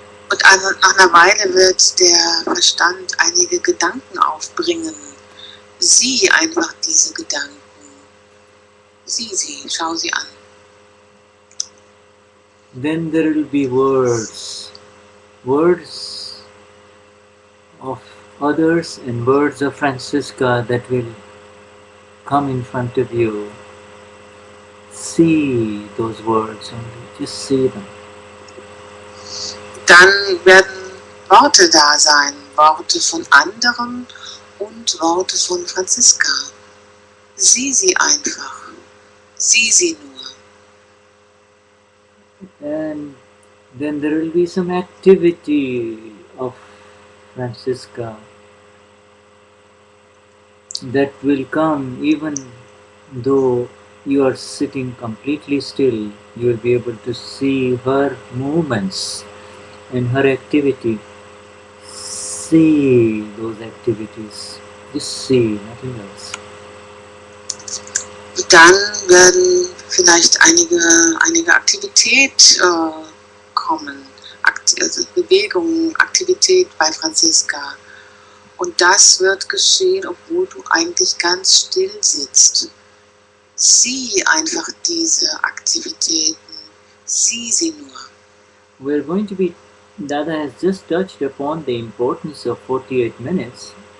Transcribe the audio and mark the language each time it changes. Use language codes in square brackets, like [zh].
[de] Und nach einer Weile wird der Verstand einige Gedanken aufbringen. Sieh einfach diese Gedanken. Sieh sie, schau sie an. [en] Then there will be words. Words of others and words of Franscisca that will come in front of you. See those words only. Just see them. [de] Dann werden Worte da sein, Worte von anderen und Worte von Franscisca. Sieh sie einfach, sieh sie nur. [en] And then there will be some activity of Franscisca that will come even though you are sitting completely still. You will be able to see her movements and her activity. See those activities. Just see, nothing else. [de] Dann werden vielleicht einige Aktivität kommen, also Bewegung, Aktivität bei Franscisca. Und das wird geschehen, obwohl du eigentlich ganz still sitzt. Sieh einfach diese Aktivitäten, sieh sie nur. [en] We're going to be, Dada has just touched upon the importance of 48 minutes.